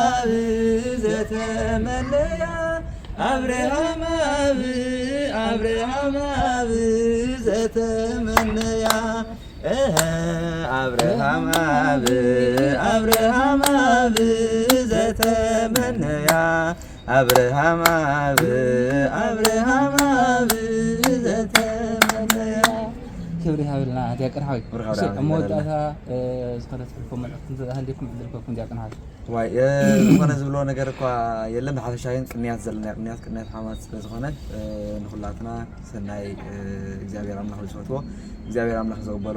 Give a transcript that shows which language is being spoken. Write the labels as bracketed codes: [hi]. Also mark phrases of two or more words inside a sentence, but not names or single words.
[ti] ዘተመነያ አብርሃም አብርሃም ዘተመነያ አብርሃም አብርሃም ዘተመነያ አብርሃም አብርሃም ዘተመነያ ክብሪ ሃብልና ዲያቆን ሓዊ እመወዳእታ ዝኾነ ትሕልፎም መልእኽቲ ሃልይኩም ዕድልከኩም ዲያቆን ሓዊ ዋይ ዝኾነ ዝብሎ ነገር እኳ የለን ብሓፈሻ ግን ቅንያት ዘለና ቅንያት ሓማት ስለዝኾነ ንኩላትና ሰናይ እግዚኣብሔር ኣምላኽ ዝፈትዎ እግዚኣብሔር ኣምላኽ ዘቕበሎ